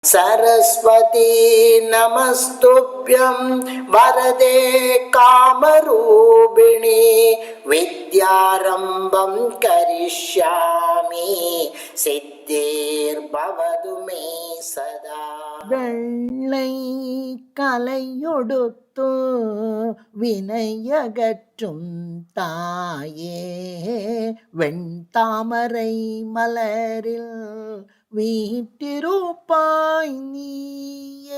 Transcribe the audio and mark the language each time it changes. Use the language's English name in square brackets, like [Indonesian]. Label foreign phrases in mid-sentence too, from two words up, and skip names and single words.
[Sanskrit] सरस्वती नमस्तुभ्यं वरदे कामरूपिणी विद्यारम्भं करिष्यामि सिद्धिर्भवतु मे सदा. [Tamil] வெள்ளை கலையொடுத்து வினையகற்றும் தாயே வெண்தாமரை மலரில் வீட்டிருப்பாய் நீயே.